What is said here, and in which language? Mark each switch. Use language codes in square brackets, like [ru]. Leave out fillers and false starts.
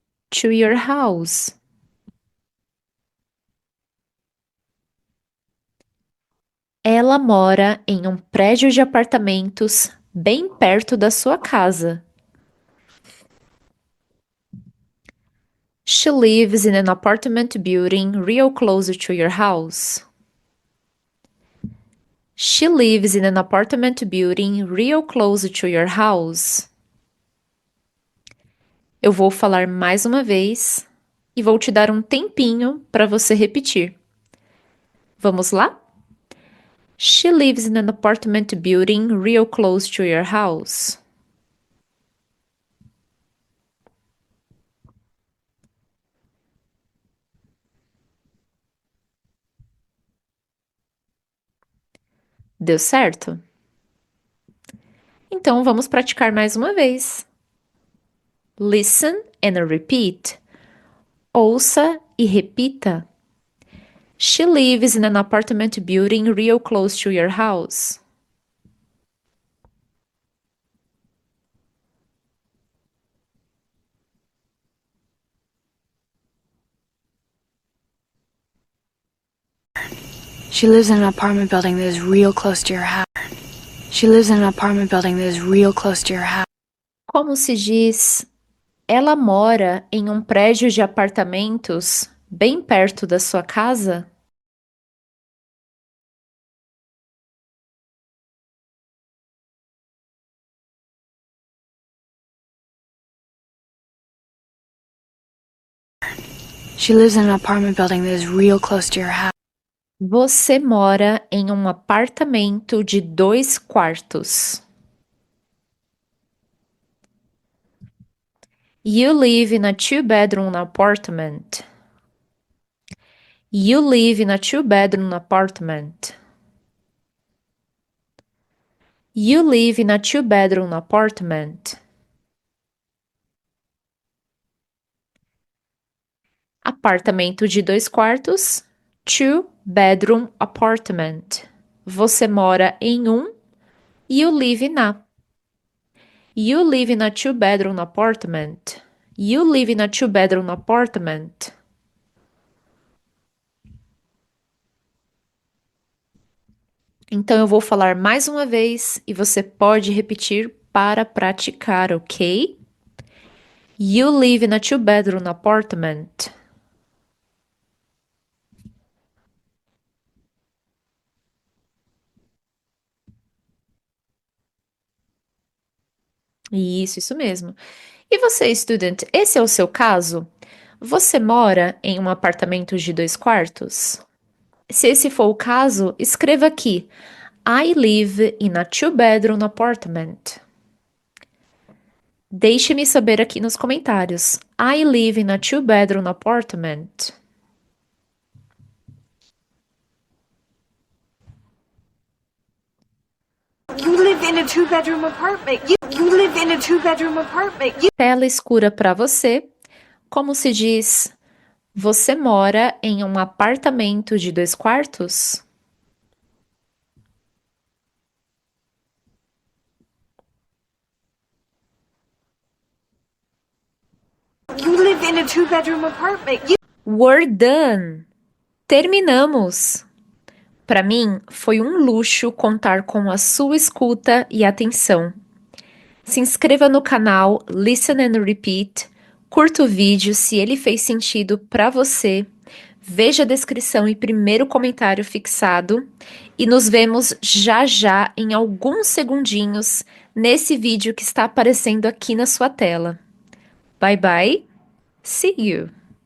[en] To your house. [pt] Ela mora em um prédio de apartamentos bem perto da sua casa. [en] She lives in an apartment building real close to your house. She lives in an apartment building real close to your house. [pt] Eu vou falar mais uma vez e vou te dar um tempinho para você repetir. Vamos lá? [en] She lives in an apartment building real close to your house. [pt] Deu certo? Então vamos praticar mais uma vez. [en] Listen and repeat. [pt] Ouça e repita. [en] She lives in an apartment building real close to your house. She lives in an apartment building that is real close to your house. She lives in an apartment building that is real close to your house. [pt] Como se diz? Ela mora em um prédio de apartamentos bem perto da sua casa? [en] She lives in an apartment building that is real close to your house. [pt] Você mora em um apartamento de 2 quartos. [en] You live in a two-bedroom apartment. You live in a two-bedroom apartment. You live in a two-bedroom apartment. [pt] Apartamento de 2 quartos. [en] Two-bedroom apartment. [pt] Você mora em um. [en] You live na. You live in a two-bedroom apartment. You live in a two-bedroom apartment. [pt] Então eu vou falar mais uma vez e você pode repetir para praticar, ok? [en] You live in a two-bedroom apartment. [pt] Isso mesmo. E você, student, esse é o seu caso? Você mora em um apartamento de 2 quartos? Se esse for o caso, escreva aqui: [en] I live in a two-bedroom apartment. [pt] Deixe-me saber aqui nos comentários. [en] I live in a two-bedroom apartment. You live in a two-bedroom apartment. You live in a two-bedroom apartment. [pt] Tela escura para você. Como se diz? Você mora em um apartamento de 2 quartos? [en] You live in a two-bedroom apartment. We're done! [pt] Terminamos! Para mim, foi um luxo contar com a sua escuta e atenção. Se inscreva no canal Listen and Repeat, curta o vídeo se ele fez sentido para você, veja a descrição e primeiro comentário fixado e nos vemos já já em alguns segundinhos nesse vídeo que está aparecendo aqui na sua tela. [en] Bye bye, see you!